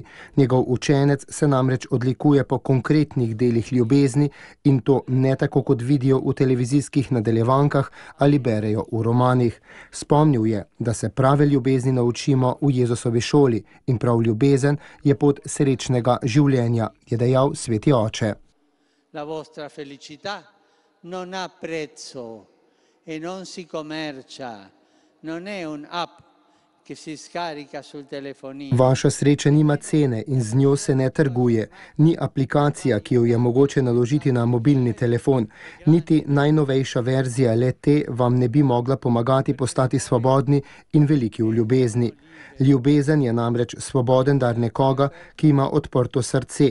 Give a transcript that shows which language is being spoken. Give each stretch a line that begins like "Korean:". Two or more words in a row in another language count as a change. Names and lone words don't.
Slovenian: Njegov učenec se namreč odlikuje po konkretnih delih ljubezni in to ne tako, kot vidijo v televizijskih nadaljevankah ali berejo v romanih. Spomnil je, da se prave ljubezni naučimo v Jezusovi šoli in prav ljubezen je pot srečnega življenja, je dejal sveti oče.
Italian: La vostra felicità non ha prezzo. E non si commercia, non è un'app che si scarica sul telefonino.
Slovenian: Vaša sreča nima cene in z njo se ne trguje. Ni aplikacija, ki jo je mogoče naložiti na mobilni telefon. Niti najnovejša verzija le-te vam ne bi mogla pomagati postati svobodni in veliki v ljubezni. Ljubezen je namreč svoboden dar nekoga, ki ima odprto srce.